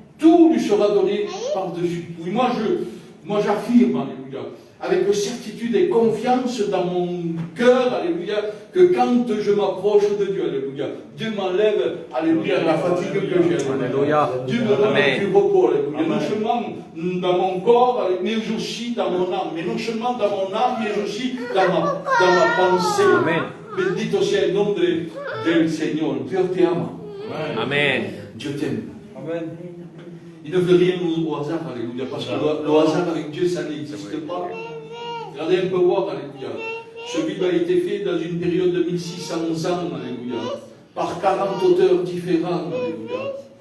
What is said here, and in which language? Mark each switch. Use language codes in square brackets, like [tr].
[fr] Tout lui sera donné par-dessus tout. Et moi j'affirme, alléluia, avec certitude et confiance dans mon cœur, alléluia, que quand je m'approche de Dieu, alléluia, Dieu m'enlève, alléluia, la fatigue que j'ai, Alléluia. Dieu me donne Amen. du repos, alléluia, non seulement dans mon corps, mais aussi dans mon âme, mais non seulement dans mon âme, mais aussi dans ma pensée. Amen. [es] Bendito sea el nombre del Señor. [fr] Dieu t'aime. Amen. Dieu t'aime. Amen. Il ne veut rien au hasard, alléluia, parce que le hasard avec Dieu, ça n'existe pas. Regardez un peu voir, alléluia. Ce livre a été fait dans une période de 1600 ans, alléluia, par 40 auteurs différents, alléluia.